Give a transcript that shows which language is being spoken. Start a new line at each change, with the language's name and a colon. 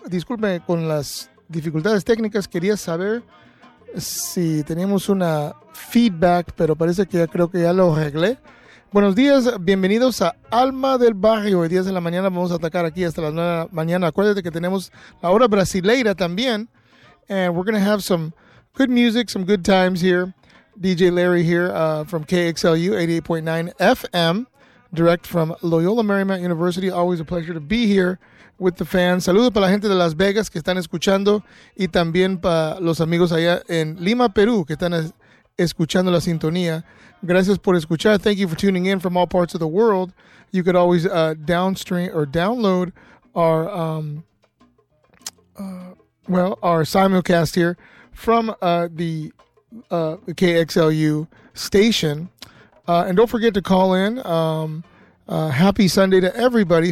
Spanish: Disculpe con las dificultades técnicas, quería saber si tenemos una feedback, pero parece que ya creo que ya lo arreglé. Buenos días, bienvenidos a Alma del Barrio. Hoy 10 de la mañana vamos a atacar aquí hasta las 9 de la mañana. Acuérdate que tenemos la hora brasileira también.
English: And we're going to have some good music, some good times here. DJ Larry here from KXLU 88.9 FM, direct from Loyola Marymount University. Always a pleasure to be here with the fans.
Spanish: Saludos para la gente de Las Vegas que están escuchando y también para los amigos allá en Lima, Perú, que están escuchando la sintonía. Gracias por escuchar.
English: Thank you for tuning in from all parts of the world. You could always downstream or download our simulcast here from the KXLU station. And don't forget to call in. Happy Sunday to everybody.